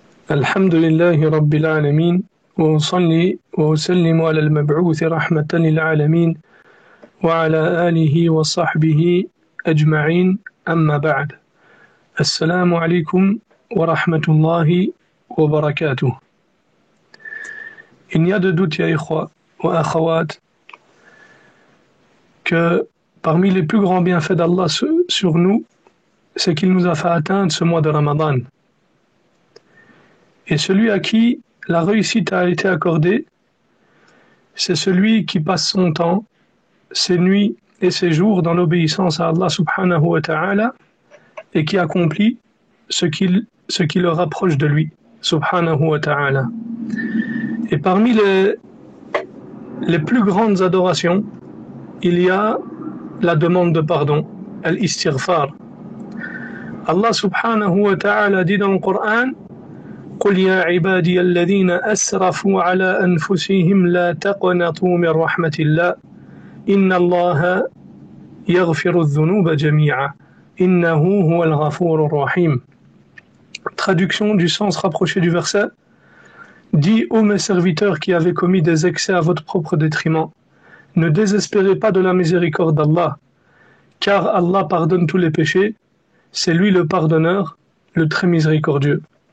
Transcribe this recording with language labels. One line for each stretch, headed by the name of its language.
Arabic: الحمد لله رب العالمين وأصلي وأسلم على المبعوث رحمة للعالمين وعلى آله وصحبه أجمعين أما بعد السلام عليكم ورحمة الله وبركاته.
French: Il n'y a de doute,
Arabic: ya ikhwa wa akhawat,
French: que parmi les plus grands bienfaits d'Allah sur nous, c'est qu'il nous a fait atteindre ce mois de Ramadan. Et celui à qui la réussite a été accordée, c'est celui qui passe son temps, ses nuits et ses jours dans l'obéissance à Allah subhanahu wa ta'ala et qui accomplit ce qui le rapproche de lui, subhanahu wa ta'ala. Et parmi les plus grandes adorations, il y a la demande de pardon, al-istighfar. Allah subhanahu wa ta'ala dit dans le Coran:
Arabic: قل يا عبادي الذين أسرفوا على أنفسهم لا تقنطوا من رحمة الله إن الله يغفر الذنوب جميعا إنه هو الغفور الرحيم.
French: Traduction du sens rapproché du verset: Dis, ô mes serviteurs qui avez commis des excès à votre propre détriment, ne désespérez pas de la miséricorde d'Allah, car Allah pardonne tous les péchés, c'est lui le pardonneur, le très miséricordieux.